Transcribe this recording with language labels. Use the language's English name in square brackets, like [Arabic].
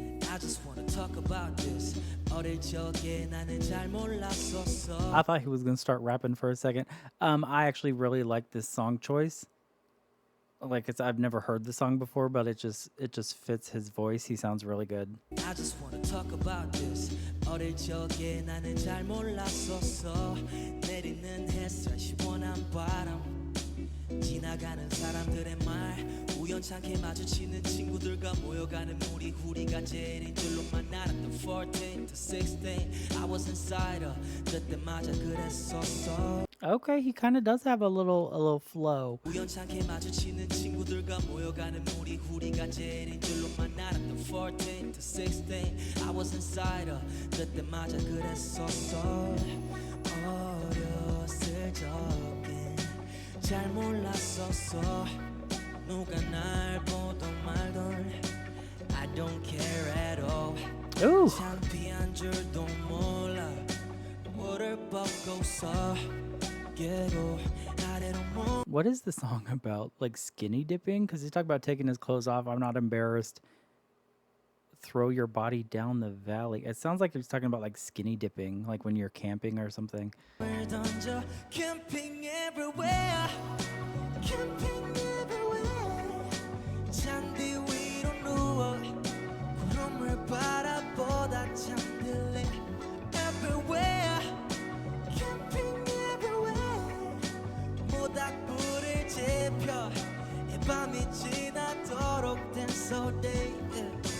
[English] I just wanna talk about this [Korean] 어릴 적에 나는 잘 몰랐었어 [English] I thought he was gonna start rapping for a second. I actually really like this song choice. Like I've never heard the song before, but it just fits his voice. He sounds really good. I just wanna talk about this [Korean] 어릴 적에 나는 잘 몰랐었어 내리는 햇살 시원한 바람 지나가는 사람들의 말 우연찮게 마주치는 친구들과 모여가는 무리 우리가 제일인 줄로만 알았던 [English] 14 to 16 I was inside her [Korean] 그때마저 그랬었어 [English] Okay, he kind of does have a little flow. [Korean] 우연찮게 마주치는 친구들과 모여가는 무리 우리가 제일인 줄로만 알았던 [English] 14 to 16 I was inside her [Korean] 그때마저 그랬었어 어렸을 적엔 잘 몰랐었어 누가 날 보던 말던 [English] I don't care at all Ooh. [Korean] 창피한 줄도 몰라 뭐를 벗고서 깨고 아래로 몸 [English] What is the song about? Like skinny dipping? Because he's talking about taking his clothes off. I'm not embarrassed. Throw your body down the valley. It sounds like he's talking about like skinny dipping, like when you're camping or something. [Korean] 던져 [English] Camping everywhere Camping everywhere [Korean] 잔디 위로 누워 구름을 바라보다 잠들래 [English] Everywhere Camping everywhere [Korean] 모닥불을 지펴 이 밤이 지나도록 [English] dance all day yeah.